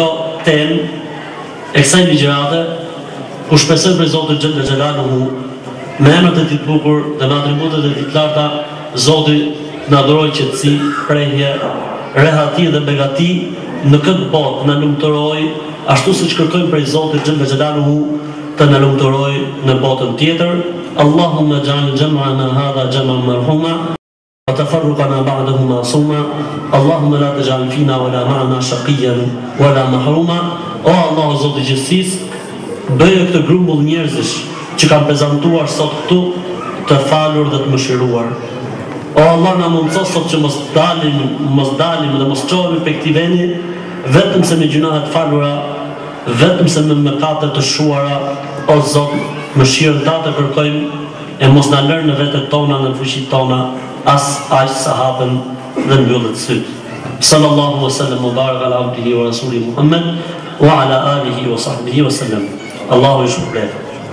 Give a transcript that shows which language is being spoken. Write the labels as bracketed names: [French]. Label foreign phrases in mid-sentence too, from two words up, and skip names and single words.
[Albanian] temë e kësaj ligjërate, ku shpresoj për Zotin [Arabic] جل جلاله [Albanian] me emrat e tij të bukur dhe me atributet e tij të larta, Zoti na dhuroj qetësi, prehje, rehati dhe begati në këtë botë, na lumturoj ashtu siç kërkojmë prej Zotit [Arabic] جل جلاله [Albanian] të na lumturoj në botën tjetër. [Arabic] اللهم اجعل جمعنا هذا جمعا مرحوما وتفرقنا بعده معصوما. اللهم لا تجعل فينا ولا معنا شقيا ولا محروما. [Albanian] O Allah, Zoti i gjithësisë, bëje këtë grumbull njerëzish që kanë prezantuar sot këtu të falur dhe të mëshiruar. O Allah, na mundëso sot që mos dalim dhe mos çohemi pe këtij vendi vetëm se me gjunahe të falura, vetëm se me mëkate të shuara. O Zot, mëshirën tatë kërkojmë e mos na lërë në vetet tona, në fuqitë tona, as aq sa hapen dhe mbyllet syt. [Arabic] صلى الله وسلم وبارك على عبده ورسوله محمد وعلى آله وصحبه وسلم. [Albanian] Allahu i shpërblet.